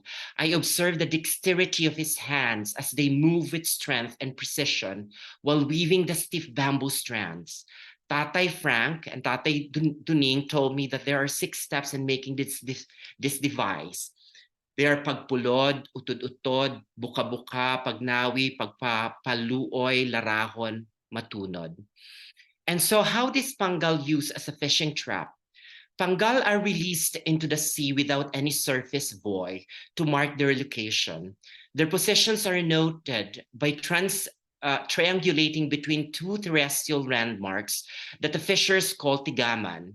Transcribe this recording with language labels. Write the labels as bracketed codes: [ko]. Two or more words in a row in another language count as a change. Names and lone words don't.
[en] I observed the dexterity of his hands as they move with strength and precision while weaving the stiff bamboo strands. Tatay Frank and Tatay Duning told me that there are 6 steps in making this device. They are pagpulod, utod-utod, buka-buka, pagnawi, pagpaluoy, larahon, matunod. And so how this panggal used as a fishing trap? Panggal are released into the sea without any surface buoy to mark their location. Their positions are noted by triangulating between 2 terrestrial landmarks that the fishers call tigaman.